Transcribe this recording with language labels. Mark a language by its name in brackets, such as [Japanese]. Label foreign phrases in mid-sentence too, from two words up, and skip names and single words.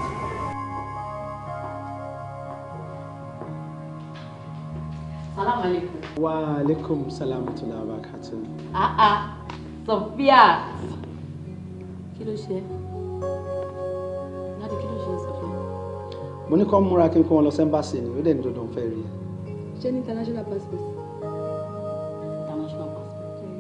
[Arabic] السلام عليكم. وعليكم السلام وبركاته. [Yoruba] Sophia. Kí ló ṣe? Láti kí ló ṣe Sophia? Mo ní kó múra kí n kó wọn lọ sí embassy ni, ó dẹ̀ ní dandan fẹ́ rí ẹ. Ṣé ní [English] international passport? International passport.